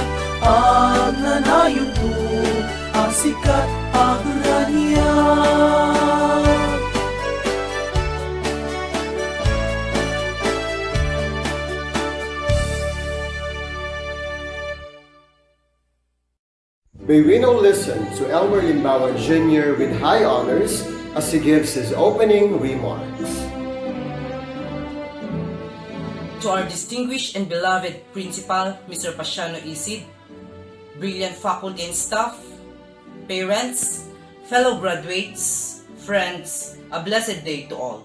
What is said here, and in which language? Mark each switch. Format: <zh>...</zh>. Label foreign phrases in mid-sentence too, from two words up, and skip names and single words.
<en>Ang nanayon to, sikat agrania. May we now listen to Elmer Limbawan Jr. with high honors as he gives his opening remarks. To our distinguished and beloved Principal, Mr. Pasiano Isid, brilliant faculty and staff, parents, fellow graduates, friends, a blessed day to all.</en>